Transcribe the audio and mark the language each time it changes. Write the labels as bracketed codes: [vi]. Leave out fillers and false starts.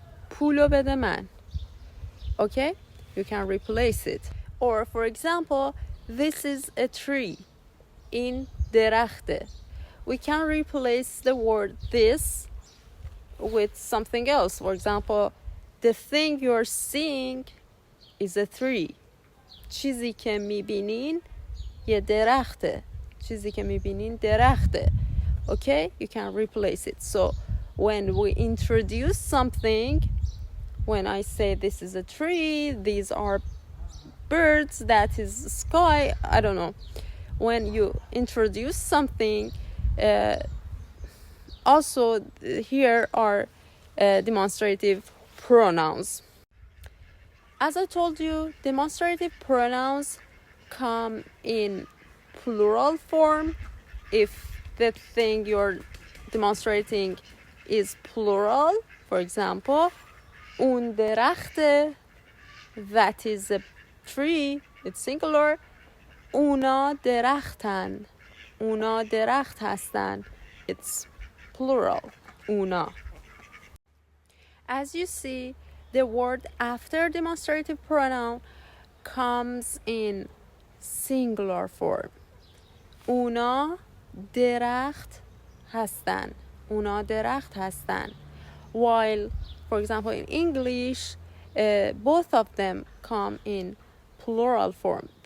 [fa] پولو بده من. [en] Okay? You can replace it. Or for example, this is a tree. [fa] این درخته. [en] We can replace the word this with something else. For example, the thing you're seeing is a tree. [fa] چیزی که میبینین یه درخته. چیزی که میبینین درخته. [en] Okay? You can replace it. So when we introduce something, when I say this is a tree, these are birds, that is sky, I don't know. When you introduce something, also here are demonstrative pronouns. As I told you, demonstrative pronouns come in plural form if the thing you're demonstrating is plural. For example, [fa] اون درخته, [en] that is a tree, it's singular. [fa] اونا درختن, اونا درخت هستن, [en] it's plural, [fa] اونا. [en] As you see, the word after demonstrative pronoun comes in singular form. [fa] اونا درخت هستن, اونا درخت هستن. [en] While, for example, in English, both of them come in plural form.